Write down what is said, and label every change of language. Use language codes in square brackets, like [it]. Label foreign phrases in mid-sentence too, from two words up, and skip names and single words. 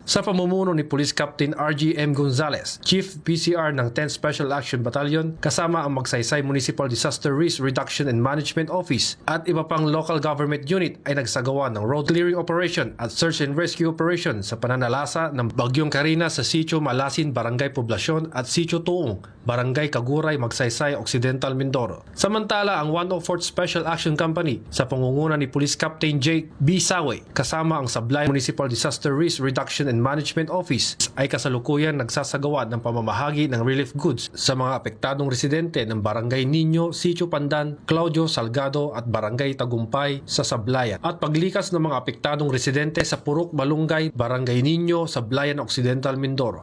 [tl] Sa pamumuno ni Police Captain RGM Gonzales, Chief PCR ng 10th Special Action Battalion, kasama ang Magsaysay Municipal Disaster Risk Reduction and Management Office at iba pang [en] local government unit [tl] ay nagsagawa ng [en] road clearing operation [tl] at [en] search and rescue operation [tl] sa pananalasa ng Bagyong Karina sa Sitio Malasin, Barangay Poblasyon at Sitio Tuong, Barangay Kaguray, Magsaysay, Occidental Mindoro. Samantala, ang 104th Special Action Company sa pangunguna ni Police Captain Jake B. Sawe kasama ang Sablayan Municipal Disaster Risk Reduction and Management Office ay kasalukuyan nagsasagawa ng pamamahagi ng [en] relief goods [tl] sa mga apektadong residente ng Barangay Niño, Sitio Pandan, Claudio Salgado at Barangay Tagumpay sa Sablayan at paglikas ng mga apektadong residente sa Purok, Malunggay, Barangay Niño, Sablayan, Occidental Mindoro.